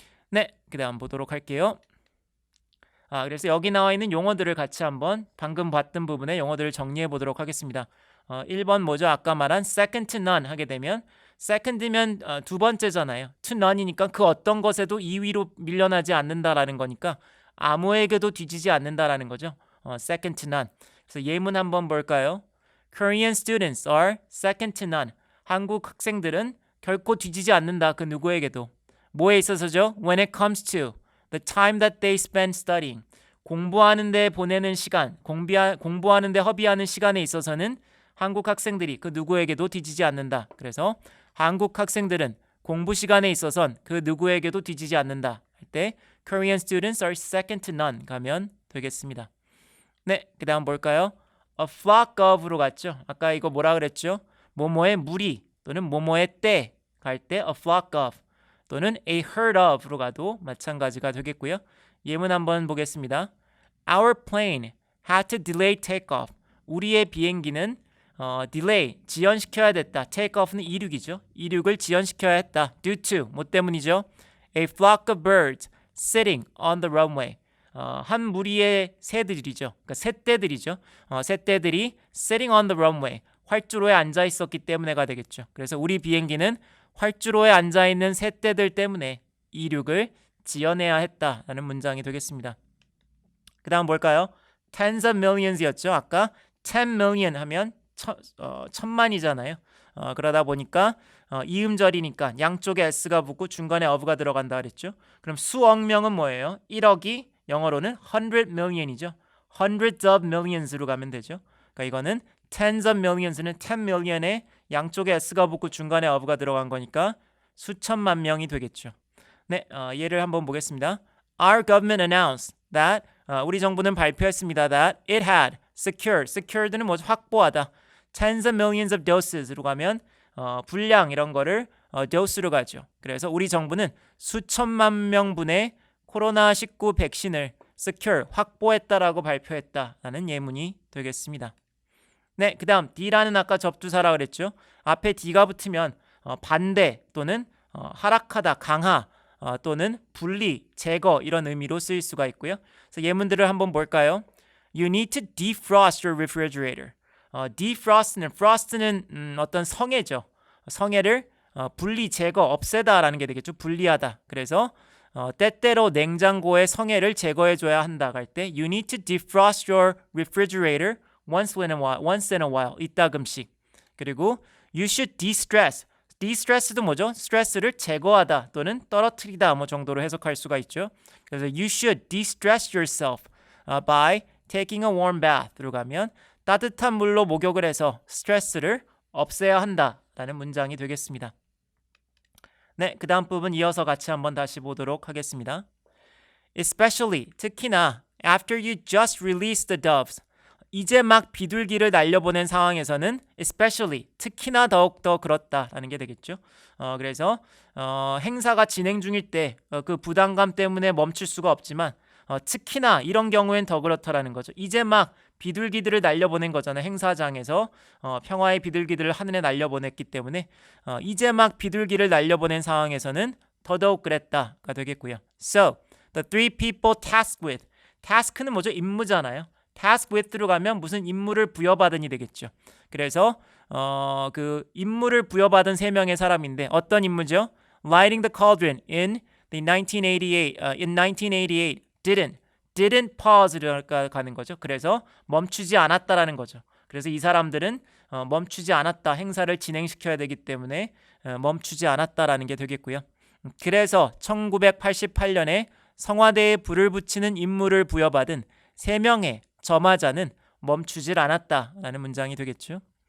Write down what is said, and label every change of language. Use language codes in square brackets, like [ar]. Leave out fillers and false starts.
[ko] 네, 그 다음 보도록 할게요. 그래서 여기 나와 있는 용어들을 같이 한번 방금 봤던 부분의 용어들을 정리해 보도록 하겠습니다. 1번 뭐죠? 아까 말한 [en] second to none [ko] 하게 되면 second면 두 번째잖아요. [en] to none [ko] 이니까 그 어떤 것에도 2위로 밀려나지 않는다라는 거니까 아무에게도 뒤지지 않는다라는 거죠. [en] second to none. [ko] 그래서 예문 한번 볼까요? [en] Korean students are second to none. [ko] 한국 학생들은 결코 뒤지지 않는다. 그 누구에게도. 뭐에 있어서죠? [en] When it comes to the time that they spend studying. [ko] 공부하는 데 보내는 시간, 공부하는 데 허비하는 시간에 있어서는 한국 학생들이 그 누구에게도 뒤지지 않는다. 그래서 한국 학생들은 공부 시간에 있어선 그 누구에게도 뒤지지 않는다. 할 때 [en] Korean students are second to none [ko] 가면 되겠습니다. 네, 그 다음 볼까요? [en] A flock of로 갔죠. [ko] 아까 이거 뭐라 그랬죠? 뭐뭐의 무리 또는 뭐뭐의 때 갈 때 [en] a flock of [ko] 또는 [en] a herd of [ko] 로 가도 마찬가지가 되겠고요. 예문 한번 보겠습니다. [en] Our plane had to delay takeoff. [ko] 우리의 비행기는 delay, 지연시켜야 됐다. takeoff는 이륙이죠. 이륙을 지연시켜야 했다. [en] due to, [ko] 뭐 때문이죠? [en] A flock of birds sitting on the runway. [ko] 한 무리의 새들이죠. 그러니까 새떼들이죠. 새떼들이 [en] sitting on the runway. [ko] 활주로에 앉아 있었기 때문에가 되겠죠. 그래서 우리 비행기는 활주로에 앉아 있는 새떼들 때문에 이륙을 지연해야 했다라는 문장이 되겠습니다. 그 다음 뭘까요? [en] Tens of millions이었죠. [ko] 아까 10 million 하면 천만이잖아요. 그러다 보니까 이음절이니까 양쪽에 s가 붙고 중간에 of가 들어간다 그랬죠. 그럼 수억 명은 뭐예요? 1억이 영어로는 100 million이죠. [en] hundreds of millions [ko] 로 가면 되죠. 그러니까 이거는 [en] tens of millions [ko] 는 10 million에 양쪽에 s가 붙고 중간에 of가 들어간 거니까 수천만 명이 되겠죠. 네, 예를 한번 보겠습니다. [en] Our government announced that [ko] 우리 정부는 발표했습니다. [en] That it had secured는 [ko] 뭐죠? 확보하다. [en] Tens of millions of doses로 가면 [ko] 분량 이런 거를 [en] dose로 가죠. [ko] 그래서 우리 정부는 수천만 명분의 코로나19 백신을 secure, 확보했다라고 발표했다라는 예문이 되겠습니다. 네, 그 다음 D라는 아까 접두사라 그랬죠. 앞에 D가 붙으면 반대 또는 하락하다, 강하 또는 분리, 제거 이런 의미로 쓰일 수가 있고요. 그래서 예문들을 한번 볼까요? [en] You need to defrost your refrigerator. [ko] frost는 어떤 성애죠. 성애를 분리, 제거, 없애다라는 게 되겠죠. 분리하다. 그래서 때때로 냉장고의 성애를 제거해줘야 한다 할 때 [en] You need to defrost your refrigerator once in a while. [ko] 이따금씩. [en] 그리고 You should de-stress. de-stress [ko] 도 뭐죠? 스트레스를 제거하다 또는 떨어뜨리다 뭐 정도로 해석할 수가 있죠. 그래서 [en] You should de-stress yourself by taking a warm bath로 [ko] 가면 따뜻한 물로 목욕을 해서 스트레스를 없애야 한다라는 문장이 되겠습니다. 네, 그 다음 부분 이어서 같이 한번 다시 보도록 하겠습니다. [en] Especially, [ko] 특히나 [en] after you just released the doves. [ko] 이제 막 비둘기를 날려보낸 상황에서는 [en] especially, [ko] 특히나 더욱더 그렇다라는 게 되겠죠. 그래서 행사가 진행 중일 때 그 부담감 때문에 멈출 수가 없지만 특히나 이런 경우엔 더 그렇다라는 거죠. 이제 막 비둘기들을 날려보낸 거잖아요. 행사장에서 평화의 비둘기들을 하늘에 날려보냈기 때문에 이제 막 비둘기를 날려보낸 상황에서는 더더욱 그랬다가 되겠고요. [en] So, the three people tasked with. [ko] task는 뭐죠? 임무잖아요. [en] task with [ko] 로 가면 무슨 임무를 부여받은이 되겠죠. 그래서 그 임무를 부여받은 세 명의 사람인데 어떤 임무죠? [en] Lighting the cauldron in 1988 didn't pause가 [ko] 가는 거죠. 그래서 멈추지 않았다라는 거죠. 그래서 이 사람들은 멈추지 않았다. 행사를 진행시켜야 되기 때문에 멈추지 않았다라는 게 되겠고요. 그래서 1988년에 성화대에 불을 붙이는 임무를 부여받은 3명의 저마자는 멈추질 않았다라는 문장이 되겠죠.